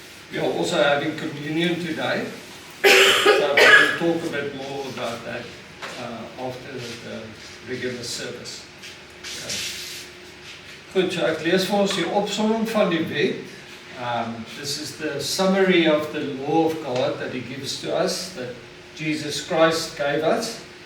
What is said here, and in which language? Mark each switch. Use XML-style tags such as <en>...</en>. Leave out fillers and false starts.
<en>We are also having communion today, so we will talk a bit more about that after the regular service. Okay.</en> <af>Goed, so ek lees vir ons die opsomming van die wet.</af> <en>This is the summary of the law of God that He gives to us, that Jesus Christ gave us.</en>